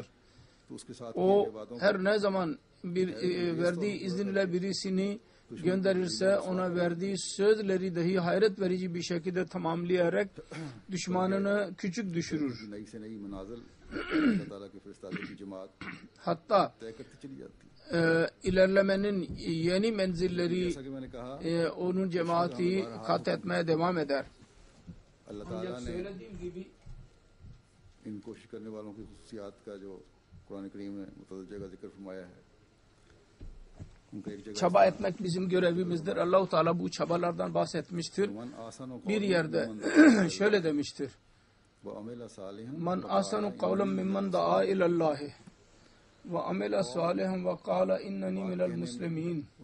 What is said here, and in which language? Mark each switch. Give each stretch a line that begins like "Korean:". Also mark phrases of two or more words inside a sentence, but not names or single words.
Turkish: O her ne zaman bir verdiği izinle birisini gönderirse ona verdiği sözleri dahi hayret verici bir şekilde tamamlayarak düşmanını küçük düşürür. Hatta ilerlemenin yeni menzilleri onun cemaati kat etmeye devam eder. Ancak söylediğim gibi
Urdu: ان کوشش کرنے والوں کی خصوصیات کا جو قرآن کریم میں متعدد جگہ ذکر فرمایا ہے.
Turkish: Çaba etmek bizim görevimizdir. Allah-u Teala bu çabalardan bahsetmiştir. Bir yerde şöyle demiştir.
Arabic: من أحسن قولا ممن دعا إلى الله وعمل صالحا وقال إنني من المسلمين.